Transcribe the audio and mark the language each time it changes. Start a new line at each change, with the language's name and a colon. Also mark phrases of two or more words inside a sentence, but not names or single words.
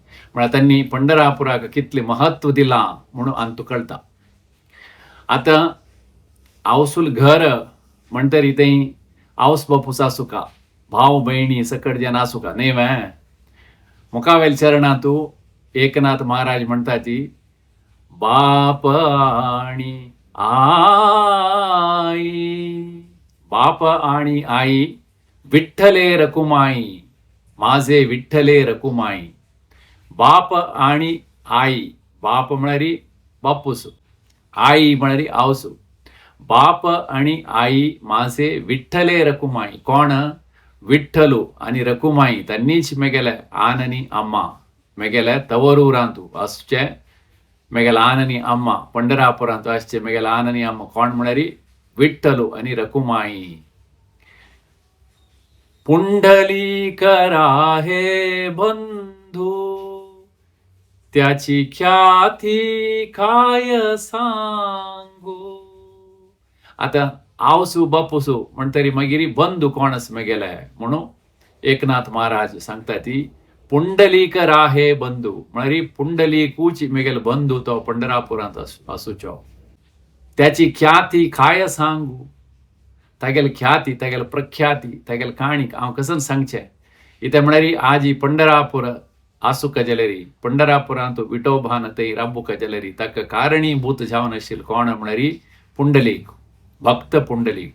Konkani: म्हळ्यार त्यांनी पंढरापुराक कितले महत्व दिला म्हणून आमकां कळटा. आतां अवसूल घर म्हणटरी थंय आवस बापूस आसुका भाव भयणी सकट जेन आसुका न्ही वे. मुखावेल चरणांतू एकनाथ महाराज म्हणतात ती
Marathi: बाप आणि आई, बाप आणि आई विठ्ठले रकुमाई, माझे विठ्ठले रकुमाई. बाप आणि आई,
Konkani: बाप म्हणणारी बापूसू, आई म्हणणारी आवसू.
Marathi: बाप आणि आई माझे विठ्ठले रकुमाई.
Konkani: कोण? विठ्ठलू आणि रकुमाई त्यांनीच मेगेले आननी अम्मा मेगेले तवरूरांतू असचे मेगेला आननी अम्मा पंढरापुरांतू असचे मेगेला आननी अम्मा. कोण म्हणणारी? विठ्ठलू आणि रकुमाई.
Marathi: पुंडलिक राहे बंधू, त्याची ख्याती काय सांगू.
Konkani: आता आवसू बापूसू म्हणतरी मागिरी बंधू कोणच मेगेलाय म्हणून एकनाथ महाराज सांगता ती
Marathi: पुंडलिक राहे बंधू
Konkani: म्हणारी पुंडलिकूच मेगेल बंधू तो पंढरापुरांत असूचो.
Marathi: त्याची ख्याती काय सांगू.
Konkani: तागेल ख्याती, तागेल प्रख्याती, तागेल काणीक हांव कसन सांगचे. इथे म्हणारी आज ही पंढरापूर आसू कजलेरी, पंढरापुरांत विठोबान थंय राबू कजलेरी, ताका कारणीभूत जावन आशिल्लो कोण म्हणारी? पुंडलीक, भक्त पुंडलीक.